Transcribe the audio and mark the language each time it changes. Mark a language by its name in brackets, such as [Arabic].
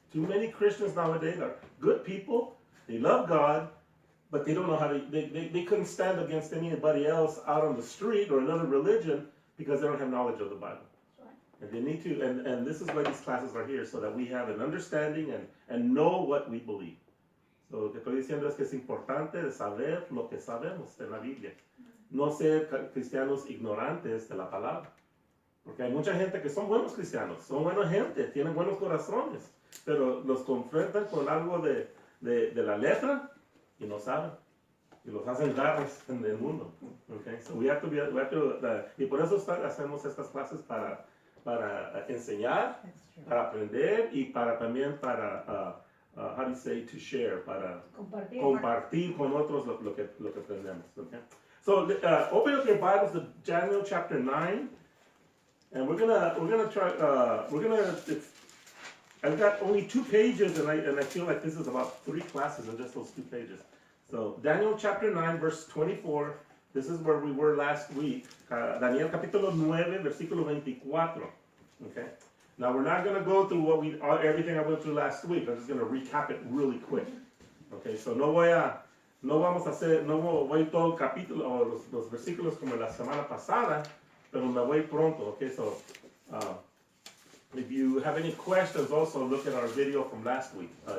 [English] Too many Christians nowadays are good people. They love God, but they don't know how to, they couldn't stand against anybody else out on the street or another religion because they don't have knowledge of the Bible. And they need to, and this is why these classes are here, so that we have an understanding and know what we believe. [Spanish] So lo que estoy diciendo es que es importante de saber lo que sabemos de la Biblia. No ser cristianos ignorantes de la palabra. Porque hay mucha gente que son buenos cristianos, son buena gente, tienen buenos corazones, pero los confrontan con algo de la letra y no saben. Y los hacen garras en el mundo. Okay? [English] So we have to [Spanish] y por eso hacemos estas clases para enseñar, para aprender y para también para, [English] how do you say, to share, [Spanish] para compartir con otros lo que aprendemos. [English] Okay? So open up your Bibles to Daniel chapter 9, and we're gonna try. I've got only 2 pages, and I feel like this is about 3 classes in just those 2 pages. So Daniel chapter 9, verse 24. This is where we were last week. [Spanish] Daniel capítulo 9, versículo 24. [English] Okay. Now we're not going to go through everything I went through last week. I'm just going to recap it really quick. Okay. [Spanish] So no voy todo el capítulo o los versículos como la semana pasada, pero me voy pronto. [English] Okay. So if you have any questions, also look at our video from last week.